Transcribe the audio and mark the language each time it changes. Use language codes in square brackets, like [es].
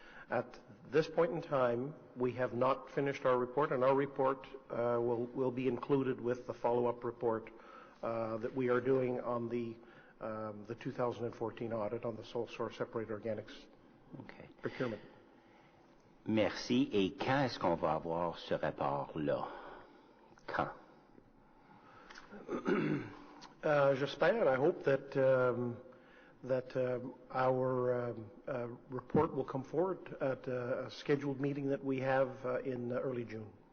[en] At this point in time, we have not finished our report, and our report will be included with the follow-up report that we are doing on the 2014 audit on the sole source separated organics Okay. procurement. [fr] Merci. Et quand est-ce qu'on va avoir ce rapport-là? Quand? J'espère, [en] I hope that our report will come forward at a scheduled meeting that we have in early June.